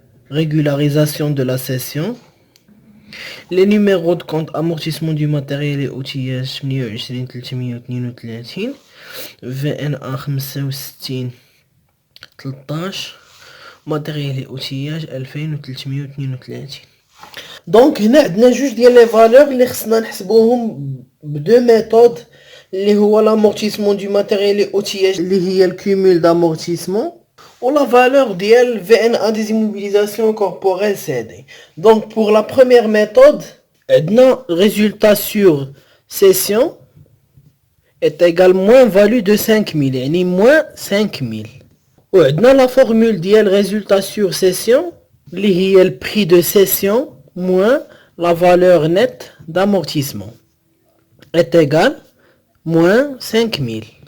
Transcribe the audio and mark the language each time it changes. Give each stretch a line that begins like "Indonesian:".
French: Régularisation de la cession. Les numéros de compte amortissement du matériel et outillage 28 332 VNA 65 13 matériel et outillage 2332.
Arabic: دونك هنا عندنا جوج ديال لي فالور اللي خصنا نحسبوهم بدو ميثود اللي هو l'amortissement du matériel et outillage اللي هي الكومول d'amortissement ou la valeur ديال VNA des immobilisations corporelles CD.
French: Donc pour la première méthode, عندنا résultat sur cession est égal moins value de 5000 يعني moins 5000. وعندنا la formule ديال résultat sur cession اللي هي le prix de cession moins la valeur nette d'amortissement est égal moins 5000.